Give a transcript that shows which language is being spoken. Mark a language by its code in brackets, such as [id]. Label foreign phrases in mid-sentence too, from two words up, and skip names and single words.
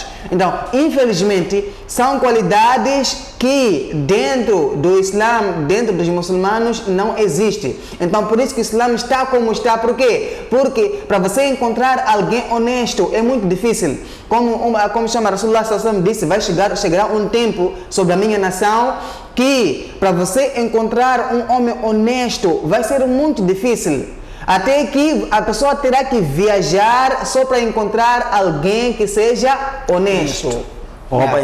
[pt] Então, infelizmente, são qualidades que dentro do Islã, dentro dos muçulmanos, não existe. Então, por isso que o Islã está como está. Por quê? Porque para você encontrar alguém honesto é muito difícil. Como chama Rasulullah [ar] صلى الله عليه وسلم [pt] disse: chegará um tempo sobre a minha nação que para você encontrar um homem honesto vai ser muito difícil. Até que a pessoa terá que viajar só para encontrar alguém que seja honesto. Opa,